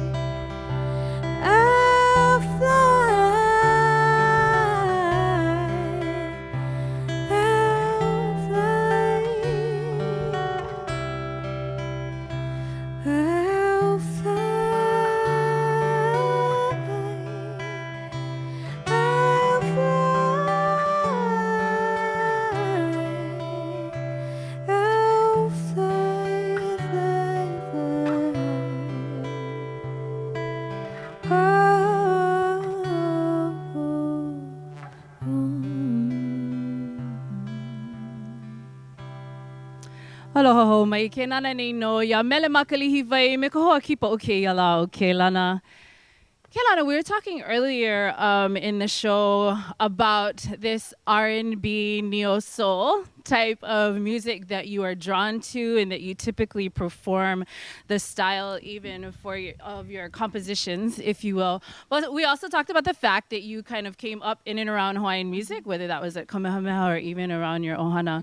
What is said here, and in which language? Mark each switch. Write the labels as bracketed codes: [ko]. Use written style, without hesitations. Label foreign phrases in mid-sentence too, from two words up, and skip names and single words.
[en] I'll fly. I'll fly. I'll fly. I'll fly, fly, [haw] Aloha ho mai ke nana nei no ya Mele Ma Ka Lihiwai me ka hoa kipa o ke iala o Keilana. [en] Keilana, we were talking earlier in the show about this R&B neo soul type of music that you are drawn to and that you typically perform, the style even for your compositions, if you will. But we also talked about the fact that you kind of came up in and around Hawaiian music, whether that was at Kamehameha or even around your ohana.